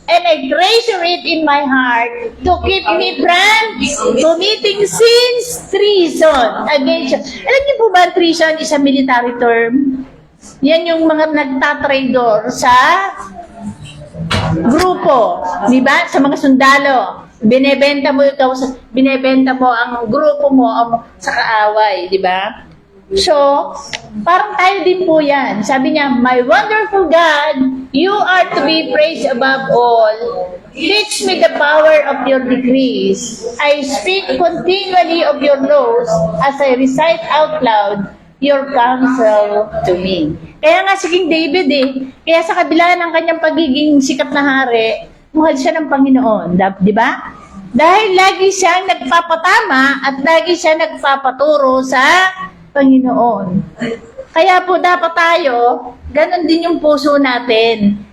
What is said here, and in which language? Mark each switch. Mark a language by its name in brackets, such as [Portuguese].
[English] And I treasure it in my heart to keep me from committing sins, treason against you. [Filipino] Alam niyo po ba, [English] treason is a military term? [Filipino] Yan yung mga nagtatraidor sa grupo, di ba? Sa mga sundalo. Binebenta mo ang grupo mo sa kaaway, di ba? So, parang tayo din po yan. Sabi niya, [English] my wonderful God, you are to be praised above all. Teach me the power of your decrees. I speak continually of your laws as I recite out loud your counsel to me. [Filipino] Kaya nga si King David kaya sa kabila ng kanyang pagiging sikat na hari, mahal siya ng Panginoon, di ba? Dahil lagi siyang nagpapatama at lagi siya nagpapaturo sa Panginoon. Kaya po dapat tayo, ganun din yung puso natin.